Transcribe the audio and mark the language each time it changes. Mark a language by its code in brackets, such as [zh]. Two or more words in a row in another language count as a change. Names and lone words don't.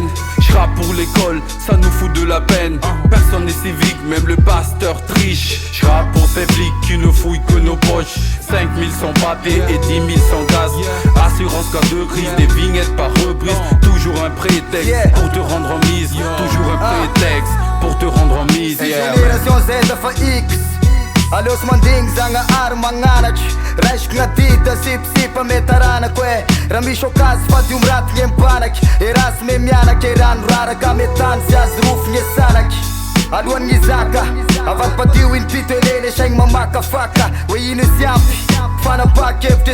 [fr] J'rappe pour l'école, ça nous fout de la peine. Personne n'est civique, même le pasteur triche. J'rappe pour ces flics qui ne fouillent que nos poches. 5000 sans papier et 10 000 sans gaz. Assurance cas de crise, des vignettes par reprise. Toujours un prétexte pour te rendre en mise. Toujours un prétexte pour te rendre en mise. [mg] Génération Z fa X aleo sy mandigny zagnahary magnanatry raisiko gn'adita sipisipa metaranako e raha misy okazy fady io miratigny empanaky e rasy me mianaky e rano raraka metany sy azy rofigny e sanaky alohan'ny izaka avadipadio inipito eleny e saigny mamakafaka hoe ino izy ampy fanapakevitry